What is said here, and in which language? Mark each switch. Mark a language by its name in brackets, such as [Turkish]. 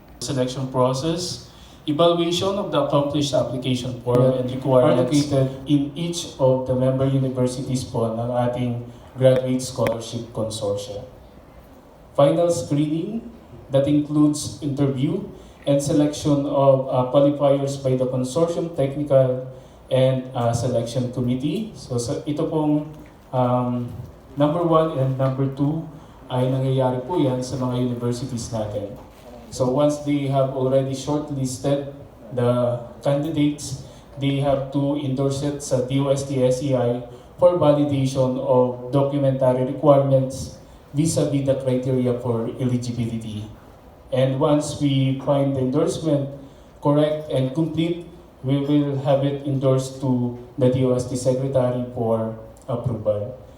[English] Selection process, evaluation of the accomplished application form and requirements located in each of the member universities [Filipino] po ng ating [English] graduate scholarship consortia. Final screening that includes interview and selection of qualifiers by the consortium technical and selection committee. [Filipino] So ito pong number 1 and number 2 ay nangyayari po yan sa mga universities natin. [English] So once they have already shortlisted the candidates, they have to endorse it sa DOST-SEI for validation of documentary requirements vis-a-vis the criteria for eligibility. And once we find the endorsement correct and complete, we will have it endorsed to the DOST Secretary for approval.